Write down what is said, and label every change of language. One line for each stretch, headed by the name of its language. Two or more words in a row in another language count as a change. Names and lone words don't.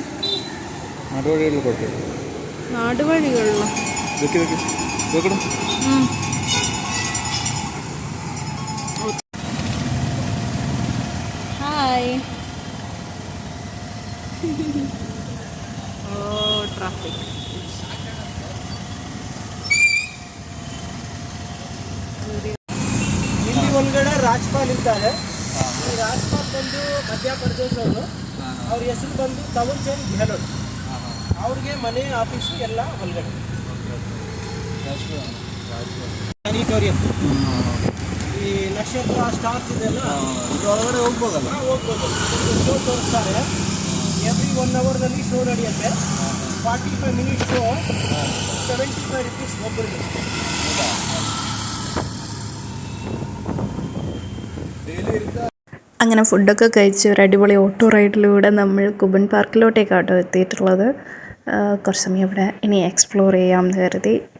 Malayalam: നാടുവഴികളിലോ? ഹായ്. ഓ,
Kannada: ಟ್ರಾಫಿಕ್. ಇಲ್ಲಿ ಒಳಗಡೆ ರಾಜ್ಪಾಲ್ ಇದ್ದಾರೆ. ಈ ರಾಜ್ಪಾಲ್ ಬಂದು ಮಧ್ಯಪ್ರದೇಶವರು. ಅವ್ರ ಹೆಸರು ಬಂದು ತವರ್ಚಂದ್ ಗೆಹ್ಲೋಟ್. ಅವ್ರಿಗೆ ಮನೆ ಆಫೀಸು ಎಲ್ಲ ಒಳಗಡೆ. ಪ್ಲಾನಿಟೋರಿಯಂ, ಈ ನಕ್ಷತ್ರ ಸ್ಟಾರ್ಸ್ ಇದೆಲ್ಲ ಒಳಗಡೆ ಹೋಗ್ಬೋದಲ್ಲ? ಹೋಗ್ಬೋದು. ಶೋ ತೋರಿಸ್ತಾರೆ. ಎವ್ರಿ 1 ಅವರ್ನಲ್ಲಿ ಶೋ ನಡೆಯುತ್ತೆ. 45
English: minutes show,
Kannada: 75 ರುಪೀಸ್ ಒಬ್ಬರಿಗೆ.
Malayalam: അങ്ങനെ ഫുഡൊക്കെ കഴിച്ച് ഒരു അടിപൊളി
English: auto ride
Malayalam: നമ്മൾ കുബൻ പാർക്കിലോട്ടേക്കാട്ടോ എത്തിയിട്ടുള്ളത്. കുറച്ച് സമയം ഇവിടെ ഇനി എക്സ്പ്ലോർ ചെയ്യാമെന്ന് കരുതി.